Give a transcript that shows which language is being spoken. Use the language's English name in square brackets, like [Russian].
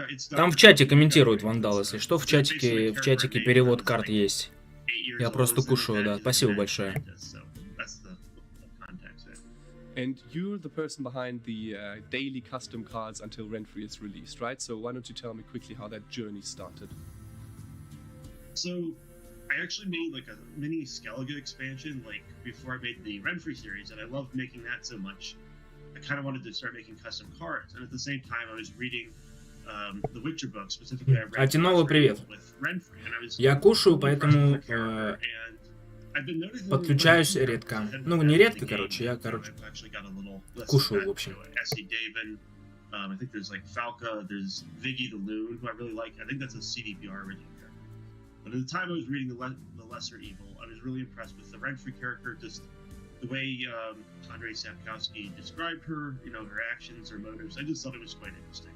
[Russian] Там в чате комментируют, Вандал, если что, в чатике перевод карт есть. Я просто кушаю, да. Спасибо большое. [English] And you're the person behind the daily custom cards until Renfrey is released, right? So why don't you tell me quickly how that journey started? So I actually made like a mini Skellige expansion like before I made the Renfrey series, and I loved making that so much. I kind of wanted to start making custom cards, and at the same time I was reading the Witcher book, specifically I read [Russian] Антиновый привет. [English] with Renfrey, and I was [Russian] Я кушаю, поэтому подключаюсь редко. Ну, не редко, короче, я, кушаю, в общем. [English] I think there's like Falca, there's Viggy the Loon, who I really like. I think that's a CDPR originator. But at the time I was reading the Lesser Evil, I was really impressed with the Renfrey character, just the way Andrei Sapkowski described her, you know, her actions, her motives. I just thought it was quite interesting.